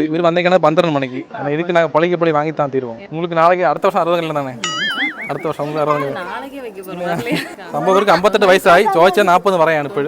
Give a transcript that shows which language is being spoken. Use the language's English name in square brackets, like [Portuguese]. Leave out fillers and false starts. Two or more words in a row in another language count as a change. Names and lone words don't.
[Malayalam] ഇവർ വന്നേക്കണത് 12 മണിക്ക്. [Tamil] இதுக்கு நாங்கள் பழகி பழி வாங்கித்தான் தீருவோம். உங்களுக்கு நாளைக்கு அடுத்த வருஷம் 60 கல்யாணம் தானே? [Malayalam] അടുത്ത വർഷം നമുക്ക് 60 സംഭവം ഇവർക്ക് 58 വയസ്സായി. ചോദിച്ചാൽ 40 പറയാണ് ഇപ്പോഴും.